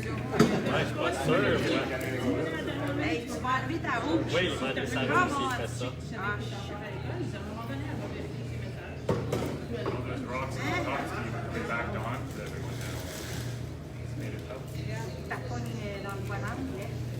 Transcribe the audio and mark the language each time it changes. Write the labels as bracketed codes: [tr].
[fr] Ouais, je suis pas sûr, moi. Hey, tu vas enlever ta rouge. Oui, il m'a enlevé sa rouge s'il fait ça. [en] Ah, shit. Those rocks on top, Steve, they backed on, so everyone made it up. [fr] Ta pogne dans le volant, mais...